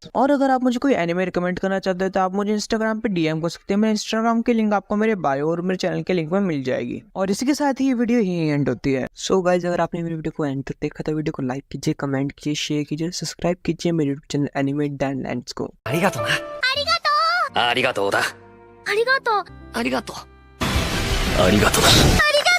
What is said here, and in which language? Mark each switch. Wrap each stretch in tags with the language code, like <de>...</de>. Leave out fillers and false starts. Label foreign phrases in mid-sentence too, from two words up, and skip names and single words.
<hi>और अगर आप मुझे कोई एनिमे रिकमेंड करना चाहते हैं तो आप मुझे इंस्टाग्राम पे डीएम कर सकते हैं। मेरे इंस्टाग्राम की लिंक आपको मेरे बायो और मेरे चैनल के लिंक में मिल जाएगी। और इसी के साथ ही ये वीडियो यही एंड होती है।</hi> <en>so guys,</en> <hi>अगर आपने मेरी वीडियो को एंड तक देखा तो वीडियो को लाइक कीजिए, कमेंट कीजिए, शेयर कीजिए, सब्सक्राइब कीजिए मेरे यूट्यूब चैनल एनिमे डैन लैंड्स को।</hi> <ja>आरिगातो। ありがとうだ。ありがとう。ありがとう。ありがとうだ。</ja>